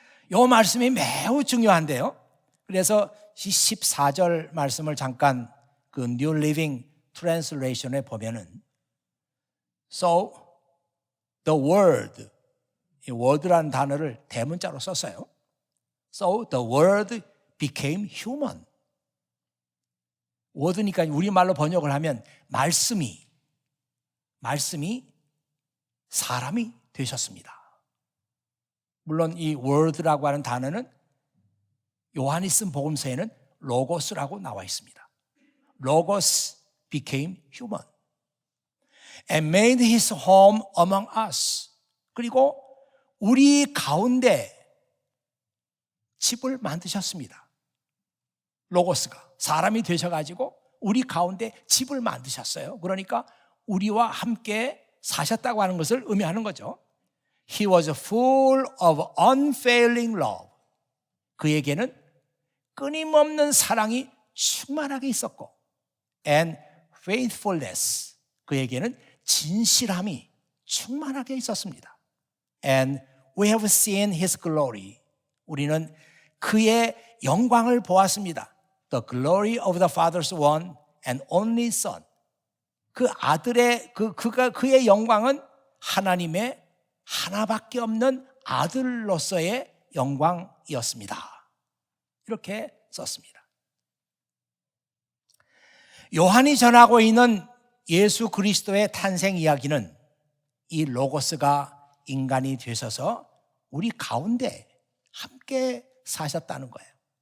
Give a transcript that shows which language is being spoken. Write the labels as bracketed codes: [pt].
[ko] 이 말씀이 매우 중요한데요. 그래서 14절 말씀을 잠깐 그 New Living Translation에 보면은 [en] So the word, [ko] 이 word라는 단어를 대문자로 썼어요. [en] So the word became human. [ko] word니까 우리말로 번역을 하면 말씀이 사람이 되셨습니다. 물론 이 word라고 하는 단어는 요한이 쓴 복음서에는 로고스라고 나와 있습니다. [en] Logos became human and made his home among us. [ko] 그리고 우리 가운데 집을 만드셨습니다. 로고스가 사람이 되셔가지고 우리 가운데 집을 만드셨어요. 그러니까 우리와 함께 사셨다고 하는 것을 의미하는 거죠. [en] He was full of unfailing love. [ko] 그에게는 끊임없는 사랑이 충만하게 있었고, [en] and faithfulness. [ko] 그에게는 진실함이 충만하게 있었습니다. [en] And we have seen his glory. [ko] 우리는 그의 영광을 보았습니다. [en] The glory of the Father's one and only Son. [ko] 그 아들의 그의 영광은 하나님의 하나밖에 없는 아들로서의 영광이었습니다. 이렇게 썼습니다. 요한이 전하고 있는 예수 그리스도의 탄생 이야기는 이 로고스가 인간이 되셔서 우리 가운데 함께 사셨다는 거예요.